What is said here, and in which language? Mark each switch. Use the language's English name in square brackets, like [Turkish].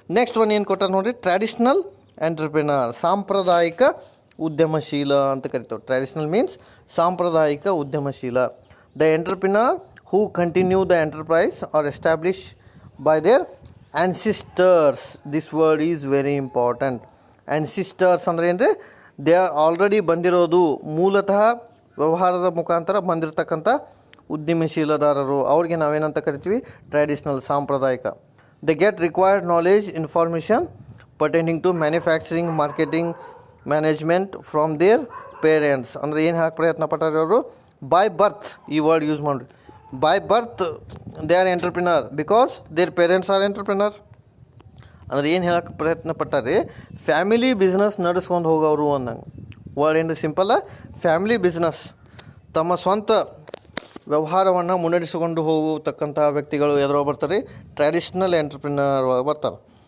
[Kannada] Next one ಏನು ಕೊಟ್ಟಾರೆ ನೋಡಿರಿ, traditional entrepreneur, ಸಾಂಪ್ರದಾಯಿಕ ಉದ್ಯಮಶೀಲ ಅಂತ ಕರಿತೀವಿ. [English] Traditional means ಸಾಂಪ್ರದಾಯಿಕ ಉದ್ಯಮಶೀಲ. The entrepreneur who continue the enterprise or establish by their ancestors. This word is very important. [Kannada] Ancestors ಅಂದ್ರೆ ಏನ್ರಿ, [English] they are already [Kannada] ಬಂದಿರೋದು, ಮೂಲತಃ ವ್ಯವಹಾರದ ಮುಖಾಂತರ ಬಂದಿರತಕ್ಕಂಥ ಉದ್ಯಮಶೀಲದಾರರು. ಅವ್ರಿಗೆ ನಾವೇನಂತ ಕರಿತೀವಿ, [English] Traditional, ಸಾಂಪ್ರದಾಯಿಕ. They get required knowledge, information pertaining to manufacturing, marketing, management from their parents. [Kannada] ಅಂದರೆ ಏನು ಹಾಕಿ ಪ್ರಯತ್ನ ಪಟ್ಟಾರೆ ಅವರು, ಬೈ ಬರ್ತ್, ಈ ವರ್ಡ್ ಯೂಸ್ ಮಾಡಿರಿ. [English] By birth they are entrepreneur because their parents are entrepreneur. [Kannada] ಅಂದರೆ ಏನು ಹೇಳಕ್ಕೆ ಪ್ರಯತ್ನ ಪಟ್ಟಾರೆ, ಫ್ಯಾಮಿಲಿ ಬಿಸ್ನೆಸ್ ನಡೆಸ್ಕೊಂಡು ಹೋಗೋರು ಅಂದಂಗೆ. ವರ್ಡ್ ಏನು ಸಿಂಪಲ್ಲ, ಫ್ಯಾಮಿಲಿ ಬಿಸ್ನೆಸ್, ತಮ್ಮ ಸ್ವಂತ ವ್ಯವಹಾರವನ್ನು ಮುನ್ನಡೆಸಿಕೊಂಡು ಹೋಗತಕ್ಕಂಥ ವ್ಯಕ್ತಿಗಳು ಎದುರು ಬರ್ತಾರೆ, ಟ್ರ್ಯಾಡಿಷ್ನಲ್ ಎಂಟರ್ಪ್ರಿನರ್ ಬರ್ತಾರೆ.